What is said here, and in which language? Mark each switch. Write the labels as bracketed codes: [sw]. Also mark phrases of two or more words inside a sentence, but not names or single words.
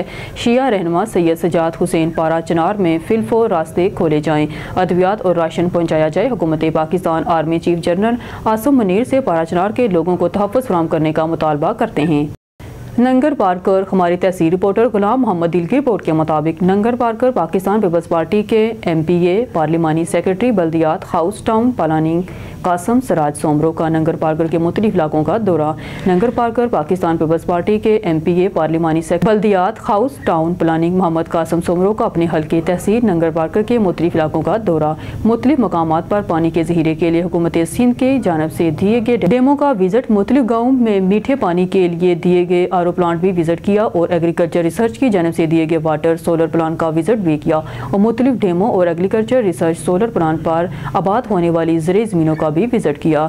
[ur] شیعہ رہنما سید سجاد حسین پارا چنار میں فی الفور راستے کھولے جائیں، ادویات اور راشن پہنچایا جائے. حکومت پاکستان آرمی چیف جنرل عاصم منیر سے پارا چنار کے لوگوں کو تحفظ فراہم کرنے کا مطالبہ کرتے ہیں. ننگر پارکر ہماری تحصیل رپورٹر غلام محمد دل کی رپورٹ کے مطابق ننگر پارکر پاکستان پیپلز پارٹی کے MPA پارلیمانی سیکرٹری بلدیات ہاؤس ٹاؤن پلاننگ قاسم سراج سومرو کا ننگر پارکر کے مختلف علاقوں کا دورہ. ننگر پارکر پاکستان پیپلز پارٹی کے MPA پارلیمانی سیکرٹری بلدیات ہاؤس ٹاؤن پلاننگ محمد قاسم سومرو کا اپنے حلقے تحصیل ننگر پارکر کے مختلف علاقوں کا دورہ. مختلف مقامات پر پانی کے ذخیرے کے لیے حکومت سندھ کی جانب سے دیے گئے ڈیمو کا وزٹ، مختلف گاؤں میں میٹھے پانی کے لیے دیے گئے [en] RO plant [ur] بھی وزٹ کیا اور [en] agriculture research [ur] کی جانب سے دیے گئے [en] water solar plant [ur] کا وزٹ بھی کیا اور مختلف ڈیمو اور [en] agriculture research solar plant [ur] پر آباد ہونے والی ضروری زمینوں کا بھی وزٹ کیا.